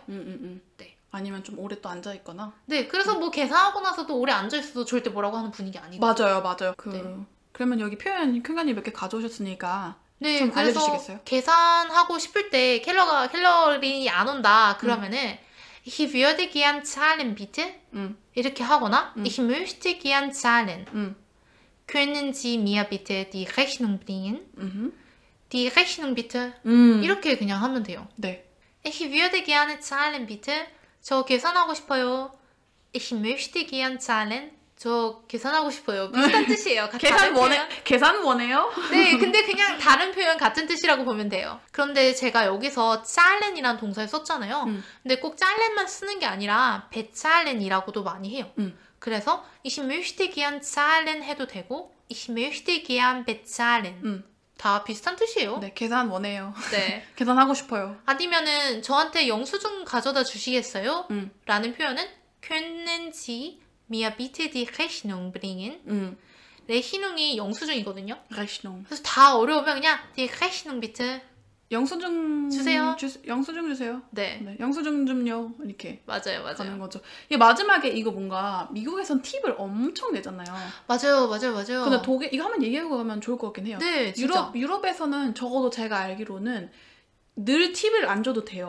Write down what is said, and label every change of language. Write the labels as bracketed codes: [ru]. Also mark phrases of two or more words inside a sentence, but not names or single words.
[ko] 네. 아니면 좀 오래 또 앉아있거나. 네, 그래서 뭐 계산하고 나서도 오래 앉아있어도 절대 뭐라고 하는 분위기 아니고. 맞아요. 네. 그러면 여기 표현 খ্ân간이 몇 개 가져오셨으니까 네, 좀 그래서 알려주시겠어요? 계산하고 싶을 때 캘러리 안 온다 그러면은 [de] Ich würde gern zahlen bitte 이렇게 하거나 Ich möchte gern zahlen Können Sie mir bitte die Rechnung bringen? Die Rechnung bitte [ko] 이렇게 그냥 하면 돼요. 네. [de] Ich würde gerne zahlen bitte [ko] 저 계산하고 싶어요. [de] Ich möchte gern zahlen [ko] 저 계산하고 싶어요. 비슷한 뜻이에요. 계산 원해요? 네, 근데 그냥 다른 표현 같은 뜻이라고 보면 돼요. 그런데 제가 여기서 짤렌이라는 동사를 썼잖아요. 근데 꼭 짤렌만 쓰는 게 아니라 베짤렌이라고도 많이 해요. [de] 그래서 ich möchte gern zahlen [ko] 해도 되고 [de] ich möchte gern bezahlen [ko] 다 비슷한 뜻이에요. 네, 계산 원해요. 네. 계산하고 싶어요. 아니면은 저한테 영수증 가져다 주시겠어요? 라는 표현은 [de] können Sie mir bitte die Rechnung bringen? [ko] Rechnung이 영수증이거든요. Rechnung. 그래서 다 어려우면 그냥 [de] die Rechnung bitte [ko] 영수증 주세요. 영수증 주세요. 네. 네, 영수증 좀요. 이렇게 맞아요. 가는 거죠. 이게 마지막에 이거 뭔가 미국에선 팁을 엄청 내잖아요. 맞아요. 근데 독일 이거 한번 얘기하고 가면 좋을 것 같긴 해요. 네, 진짜. 유럽에서는 적어도 제가 알기로는 늘 팁을 안 줘도 돼요.